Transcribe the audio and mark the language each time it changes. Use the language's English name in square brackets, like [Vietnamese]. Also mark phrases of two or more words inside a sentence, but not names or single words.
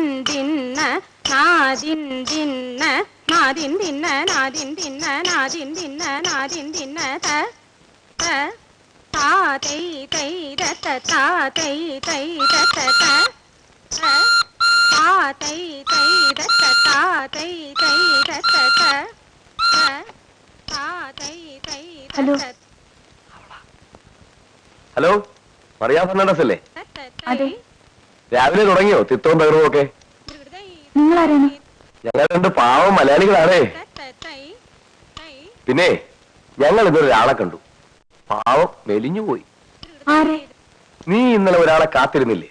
[Malayalam] దిన్న నాదిన్ దిన్న నాదిన్ దిన్న నాదిన్ దిన్న నాదిన్ దిన్న నాదిన్ దిన్న త త తాతై తై దత తాతై తై దత త తాతై తై దత తాతై తై దత త తాతై తై దత. ഹലോ, മറിയ ഫെർണാണ്ടസ് അല്ലേ? അതെ. രാവിലെ തുടങ്ങിയോ തിത്തവും തകർവും ഒക്കെ? നിങ്ങളാരാണ്? ഞങ്ങൾ 2 പാവം മലയാളികളാണേ. പിന്നെ ഞങ്ങൾ ഇതൊരാളെ കണ്ടു. പാവം മെലിഞ്ഞു പോയി. നീ ഇന്നലെ ഒരാളെ കാത്തിരുന്നില്ലേ?